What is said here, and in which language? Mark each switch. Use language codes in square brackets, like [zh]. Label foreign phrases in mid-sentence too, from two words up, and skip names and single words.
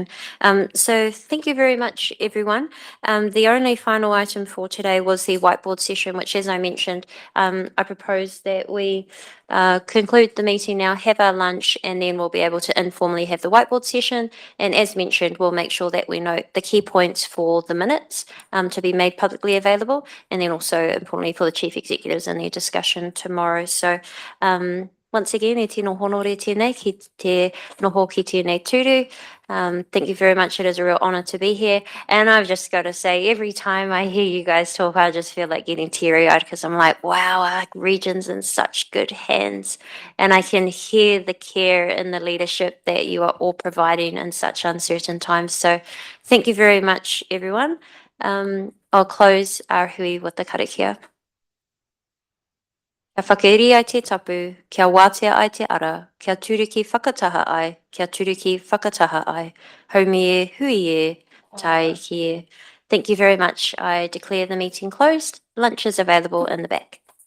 [en] So thank you very much, everyone. The only final item for today was the whiteboard session, which, as I mentioned, I propose that we conclude the meeting now, have our lunch, and then we'll be able to informally have the whiteboard session. And as mentioned, we'll make sure that we note the key points for the minutes to be made publicly available, and then also importantly for the chief executives in their discussion tomorrow. So once again, [mi] e tino honore tēnei ki te noho ki tēnei tūru. [en] Thank you very much. It is a real honor to be here. And I've just got to say, every time I hear you guys talk, I just feel like getting teary-eyed because I'm like, wow, our region's in such good hands. And I can hear the care and the leadership that you are all providing in such uncertain times. So thank you very much, everyone. I'll close our hui with the karakia. [mi] Kia whakeiri ai te tapu, kia wātea ai te ara, kia turiki whakataha ai, kia turiki whakataha ai. Haumi e, hui e, tai ki e. [en] Thank you very much. I declare the meeting closed. Lunch is available in the back.